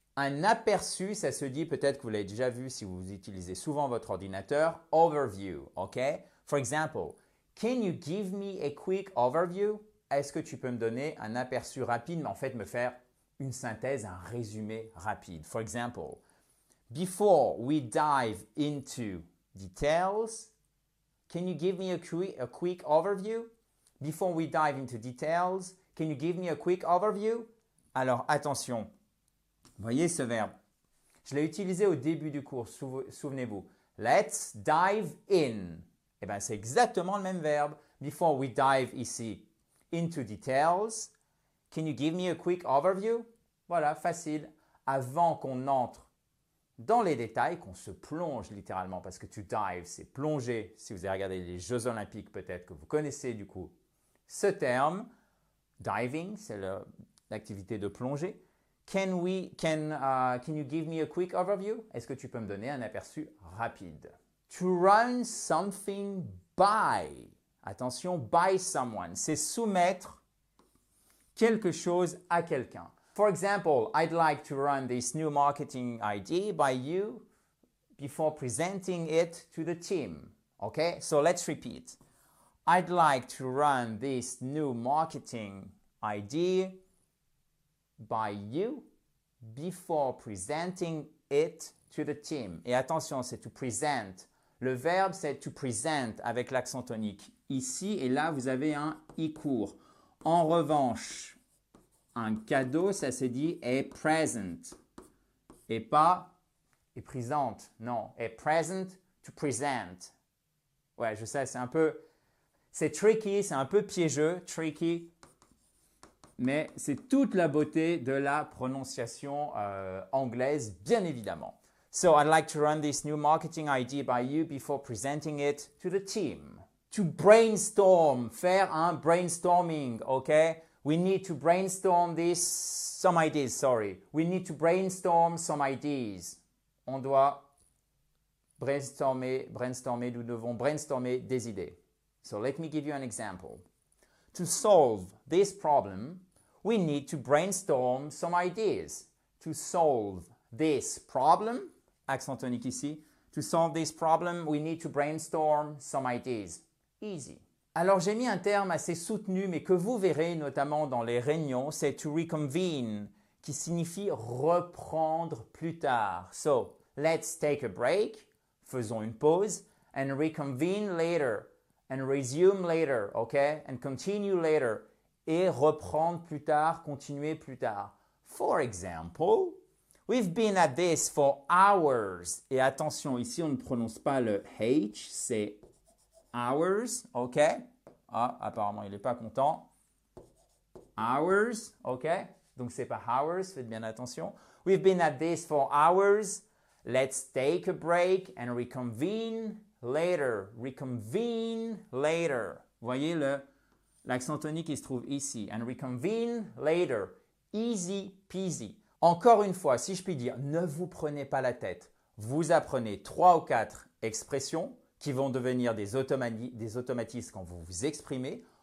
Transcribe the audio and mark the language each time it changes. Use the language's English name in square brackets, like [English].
[French] Un aperçu, ça se dit, peut-être que vous l'avez déjà vu si vous utilisez souvent votre ordinateur, overview, OK? [English] For example, can you give me a quick overview? [French] Est-ce que tu peux me donner un aperçu rapide, mais en fait me faire une synthèse, un résumé rapide? [English] For example, before we dive into details, can you give me a quick overview? Before we dive into details, can you give me a quick overview? [French] Alors, attention. Voyez ce verbe. Je l'ai utilisé au début du cours, souvenez-vous. [English] Let's dive in. [French] Eh bien, c'est exactement le même verbe. [English] Before we dive ici into details, can you give me a quick overview? [French] Voilà, facile. Avant qu'on entre dans les détails, qu'on se plonge littéralement, parce que to dive, c'est plonger. Si vous avez regardé les Jeux Olympiques, peut-être que vous connaissez du coup ce terme. Diving, c'est l'activité de plonger. [English] Can you give me a quick overview? [French] Est-ce que tu peux me donner un aperçu rapide? [English] To run something by. [French] Attention, by someone. C'est soumettre quelque chose à quelqu'un. [English] For example, I'd like to run this new marketing idea by you before presenting it to the team. Okay? So let's repeat. I'd like to run this new marketing idea by you before presenting it to the team. [French] Et attention, c'est to present. Le verbe, c'est to present avec l'accent tonique. Ici et là, vous avez un i court. En revanche, un cadeau, ça se dit est present. Et pas est présente. Non, est present to present. Ouais, je sais, c'est tricky, c'est un peu piégeux, tricky. Mais c'est toute la beauté de la prononciation anglaise, bien évidemment. [English] So, I'd like to run this new marketing idea by you before presenting it to the team. To brainstorm, [French] faire un brainstorming, okay? [English] We need to brainstorm some ideas. We need to brainstorm some ideas. [French] On doit brainstormer, nous devons brainstormer des idées. [English] So, let me give you an example. To solve this problem, we need to brainstorm some ideas. To solve this problem, [French] accent tonique ici, [English] to solve this problem, we need to brainstorm some ideas. Easy. [French] Alors j'ai mis un terme assez soutenu, mais que vous verrez notamment dans les réunions, c'est to reconvene, qui signifie reprendre plus tard. [English] So, let's take a break, [French] faisons une pause, [English] and reconvene later. And resume later, okay? And continue later. [French] Et reprendre plus tard, continuer plus tard. [English] For example, We've been at this for hours. [French] Et attention, ici, on ne prononce pas le H, c'est hours, OK? Ah, apparemment, il n'est pas content. Hours, OK? Donc, ce n'est pas hours, faites bien attention. [English] We've been at this for hours. Let's take a break and reconvene later. Reconvene later. [French] Vous voyez l'accent tonique qui se trouve ici. [English] And reconvene later. Easy peasy. [French] Encore une fois, si je puis dire, ne vous prenez pas la tête. Vous apprenez 3 ou 4 expressions qui vont devenir des automatismes quand vous vous exprimez.